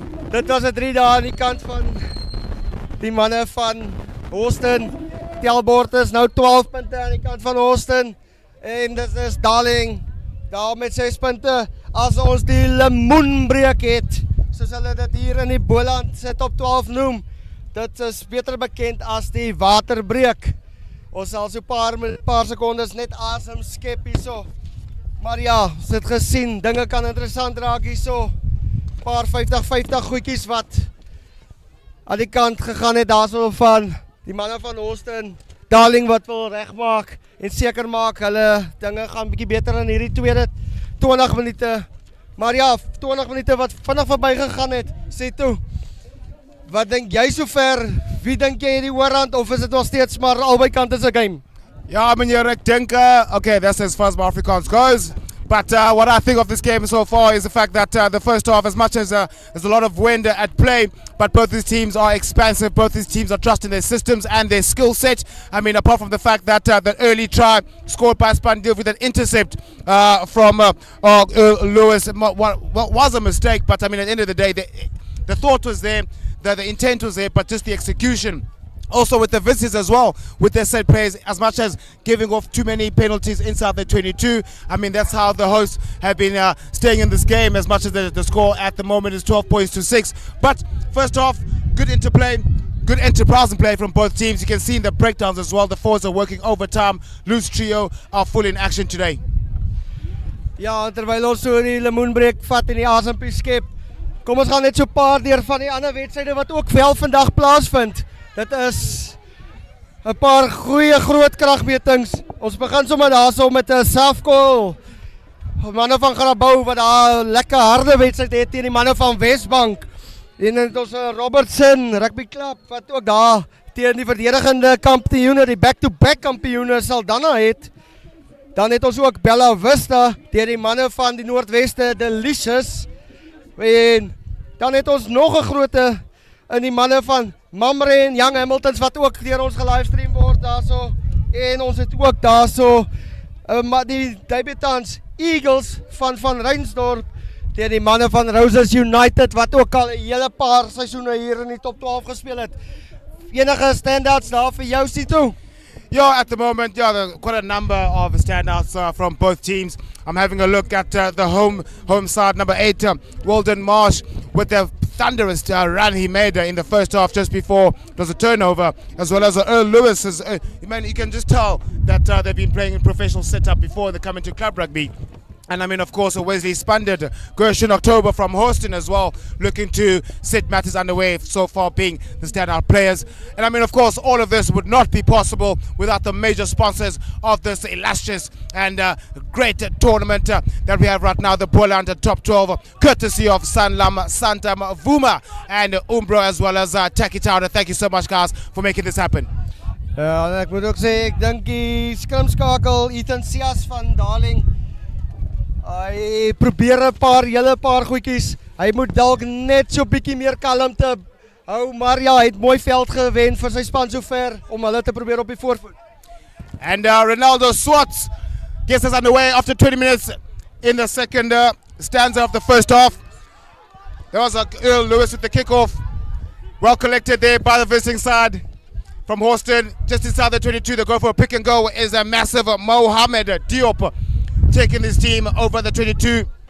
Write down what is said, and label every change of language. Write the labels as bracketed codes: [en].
[af] Dit was 'n 3 dae aan die kant van die manne van Hawston. Telbord is nou 12 punte aan die kant van Hawston en dit is Darling daar met 6 punte. As ons die lemoenbreek het, soos hulle dit hier in die Boland se top 12 noem, dit is beter bekend as die waterbreek. Ons sal so paar sekondes net asem skep hierso. Maar ja, ons het gesien, dinge kan interessant raak hierso. Paar 50-50 goedjies wat aan die kant gegaan het daarso van die manne van Hawston. Darling wat wil regmaak en seker maak hulle dinge gaan bietjie beter in hierdie tweede 20 minute. Maar ja, 20 minute wat vinnig verby gegaan het. Sê toe, wat dink jy sover? Wie dink jy het die oorhand of is dit nog steeds maar albei kante se game? Ja, meneer, ek dink, [en] okay, that's as far as my Afrikaans goes. But what I think of this game so far is the fact that the first half, as much as there's a lot of wind at play, but both these teams are expansive. Both these teams are trusting their systems and their skill set. I mean, apart from the fact that the early try scored by Spandil with an intercept from Lewis was a mistake. But I mean, at the end of the day, the thought was there, the intent was there, but just the execution. Also with the visitors as well, with their set plays, as much as giving off too many penalties inside the 22. I mean, that's how the hosts have been staying in this game, as much as the score at the moment is 12 points to 6. But first off, good interplay, good enterprise and play from both teams. You can see in the breakdowns as well, the forwards are working overtime. Loose trio are full in action today. [af] Ja, terwyl ons so die lemoenbreek vat en die asempie skep, kom ons gaan net so 'n paar deur van die ander wedstryde wat ook wel vandag plaasvind. Dit is 'n paar goeie groot kragmetings. Ons begin sommer daarso met 'n selfgoal. Manne van Grabouw wat daar 'n lekker harde wedstryd het teen die manne van Wesbank. En dan het ons 'n Robertson rugby klub wat ook daar teen die verdedigende kampioene, die back-to-back kampioene Saldanha het. Dan het ons ook Bella Vista teen die manne van die Noordweste, die Licious. En dan het ons nog 'n groote in die manne van Mamre en Young Hamiltons wat ook deur ons gelivestream word daarso. En ons het ook daarso die debutants Eagles van Reinsdorp teen die manne van Roses United wat ook al 'n hele paar seisoene hier in die top 12 gespeel het. Enige standouts daar vir jou Sito? [en] Yeah, at the moment, yeah, quite a number of standouts from both teams. I'm having a look at the home side, number 8, Walden Marsh, with the thunderous run he made in the first half just before it was a turnover, as well as Earl Lewis. You can just tell that they've been playing in professional setup before they come into club rugby. And I mean, of course, Wesley Spandard, Gershon October from Hawston as well, looking to set matters underway, so far being the standout players. And I mean, of course, all of this would not be possible without the major sponsors of this illustrious and great tournament that we have right now, the Boland Top 12, courtesy of Sanlam, Santam, Vuma, and Umbro, as well as Takitauda. Thank you so much, guys, for making this happen. [af] Ja, ek moet ook sê, ek dink die skrimskakel Ethan Sias van Darling, hy probeer 'n paar goedjies. Hy moet dalk net so bietjie meer kalmte hou, maar ja, hy het mooi veld gewen vir sy span sover om hulle te probeer op die voorvoet. [en] And Ronaldo Swartz gets us underway after 20 minutes in the second stanza of the first half. There was Earl Lewis with the kickoff. Well collected there by the visiting side from Hawston. Just inside the 22, they go for a pick and go is a massive Mohamed Diop, taking his team over the 22.